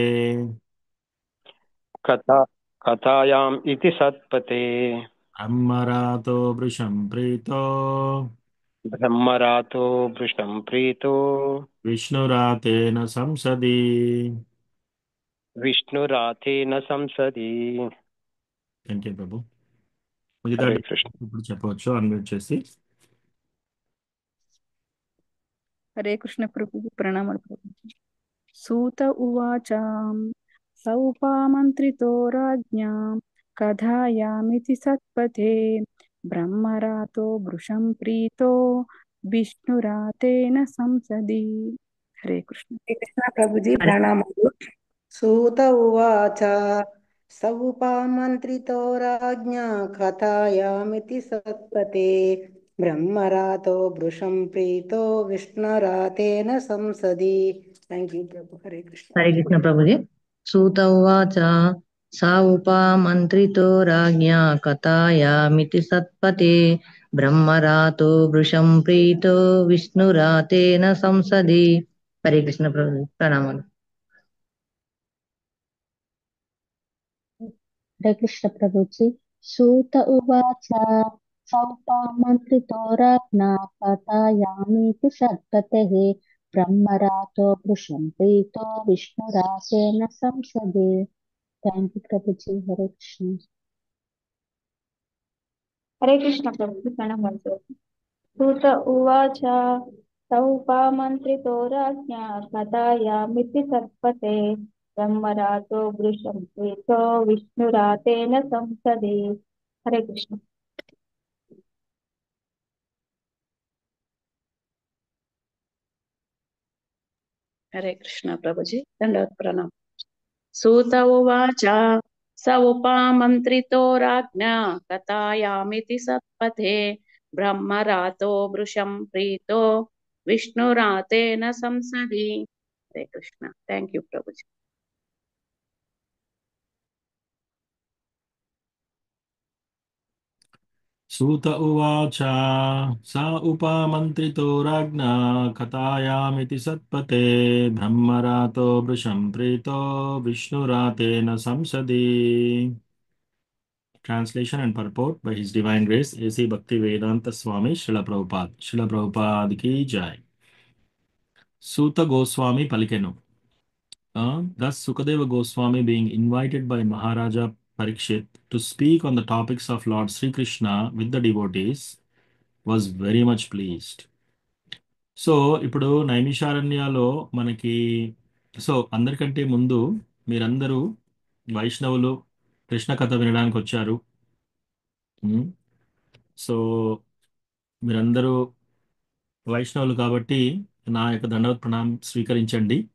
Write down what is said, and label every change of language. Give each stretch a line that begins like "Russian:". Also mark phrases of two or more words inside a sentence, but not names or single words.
Sanskrit: कथा कथायाम् इति सत्पते ब्रह्मरातो वृषं प्रीतो ब्रह्मरातो भृशं प्रीतो विष्णुरातेन संसदि. विष्णुरातेन संसदि।
English: thank you
Telugu: ప్రభు. మిగతా
Hindi: हरे कृष्ण।
Telugu: ఇప్పుడు చెప్పవచ్చు అన్మ్యూట్ చేసి.
Hindi: हरे कृष्ण प्रभु प्रणाम प्रभु।
Sanskrit: सूत उवाच सौपामन्त्रितो राज्ञां कथायामिति सत्पथे ब्रह्मरातो वृषं प्रीतो विष्णुरातेन संसदि।
Hindi: हरे कृष्ण।
Telugu: కృష్ణ ప్రభుజీ ప్రణామాలు.
Sanskrit: సూత ఉవాచ సౌపామంత్రితో రాజ్ఞా కథాయామితి సత్పతే బ్రహ్మరాతో వృషం ప్రీతో విష్ణురాతేన సంసది.
English: thank you
Telugu: ప్రభు. హరే కృష్ణ.
Hindi: हरे कृष्ण प्रभु जी।
Sanskrit: सूत उवाच सा उपामन्त्रितो राज्ञा कथायामिति सत्पते ब्रह्मरातो वृषं प्रीतो विष्णुरातेन संसदि।
Hindi: हरे कृष्ण प्रभु जी प्रणाम। हरे कृष्ण प्रभुजी।
Sanskrit: सूत उवाच सौपामन्त्रितो राज्ञा कथायामीति सत्पतेः ब्रह्मरातो वृषं प्रीतो विष्णुरातेन संसदि।
English: thank you
Hindi: प्रभुजी। हरे कृष्ण। हरे कृष्ण प्रभु प्रणम।
Sanskrit: सूत उवाच सौपामन्त्रितो राज्ञा कथायामिति सत्पते ब्रह्मरातो वृषं प्रीतो विष्णुरातेन संसदि।
Hindi: हरे कृष्ण। हरे कृष्ण प्रभुजी दंडवत प्रणाम।
Sanskrit: सूत उवाच स उपामन्त्रितो राज्ञा कथायामिति सत्पथे ब्रह्मरातो वृषं प्रीतो विष्णुरातेन संसदि।
Hindi: हरे कृष्ण।
English: thank you
Hindi: प्रभुजी।
Sanskrit: सूत उवाच स उपामन्त्रितो राज्ञा कथायामिति सत्पते ब्रह्मरातो वृषं प्रीतो विष्णुरातेन संसदि.
English: Translation and purport by His Divine Grace A.C. Bhaktivedanta Swami Srila Prabhupada.
Hindi: श्रील प्रभुपाद की जय.
Telugu: Suta Goswami Palikenu.
English: Thus Sukadeva Goswami being invited by Maharaja Parikshit to speak on the topics of Lord Sri Krishna with the devotees was very much pleased.
Telugu: సో ఇప్పుడు నైమిషారణ్యాలో మనకి అందరికంటే ముందు మీరందరూ వైష్ణవులు కృష్ణ కథ వినడానికి వచ్చారు. సో మీరందరూ వైష్ణవులు కాబట్టి నా యొక్క దండవత్ ప్రణామం స్వీకరించండి.